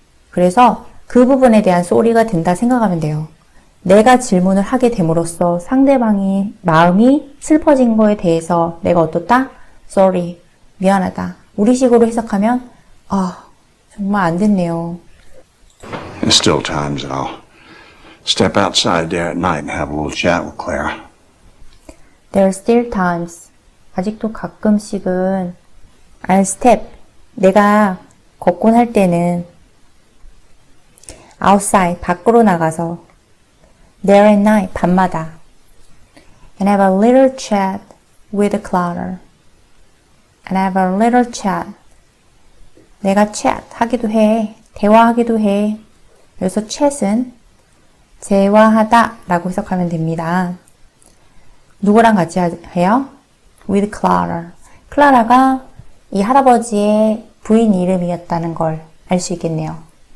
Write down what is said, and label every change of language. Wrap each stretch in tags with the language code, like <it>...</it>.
<ko>그래서 그 부분에 대한 쏘리가 된다 생각하면 돼요. 내가 질문을 하게 됨으로써 상대방이 마음이 슬퍼진 거에 대해서 내가 어떻다?</ko> <en>Sorry,</en> <ko>미안하다. 우리식으로 해석하면 정말 안 됐네요.</ko> <en>There's still times that I'll step outside there at night and have a little chat with Clara. There are still times.</en> <ko>아직도 가끔씩은</ko> <en>I'll step.</en> <ko>내가 걷곤 할 때는 outside. 밖으로 나가서</ko> <en>there at night.</en> <ko>밤마다.</ko> <en>And have a little chat with Clara. And have a little chat.</en> <ko>내가 chat 하기도 해. 대화하기도 해. 그래서 chat은 대화하다 라고 해석하면 됩니다. 누구랑 같이 해요?</ko> <en>With Clara.</en> <ko>클라라가 이 할아버지의 부인 이름이었다는 걸 알 수 있겠네요.</ko>